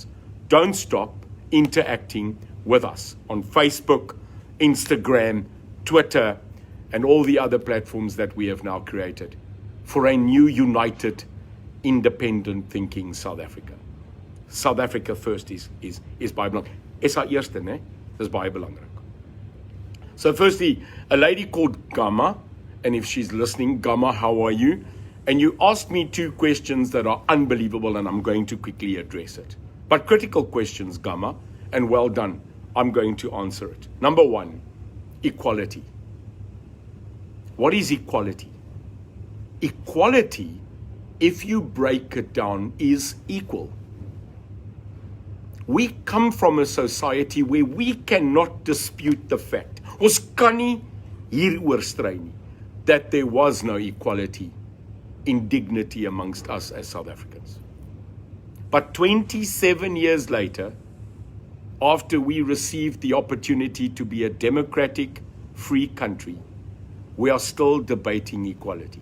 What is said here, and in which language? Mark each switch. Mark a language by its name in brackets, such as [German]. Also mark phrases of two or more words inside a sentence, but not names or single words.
[English] Don't stop interacting with us on Facebook, Instagram, Twitter, and all the other platforms that we have now created for a new, united, independent thinking South Africa. South Africa first [Afrikaans] is baie belangrik. SA1st, né? Dis baie belangrik. [English] So firstly, a lady called Gamma, and if she's listening, Gamma, how are you? And you asked me two questions that are unbelievable, and I'm going to quickly address it. But critical questions, Gamma, and well done. I'm going to answer it. Number one, equality. What is equality? Equality, if you break it down, is equal. We come from a society where we cannot dispute the fact, [Afrikaans] ons kan nie hieroor stry nie, [English] that there was no equality in dignity amongst us as South Africans. But 27 years later, after we received the opportunity to be a democratic, free country, we are still debating equality.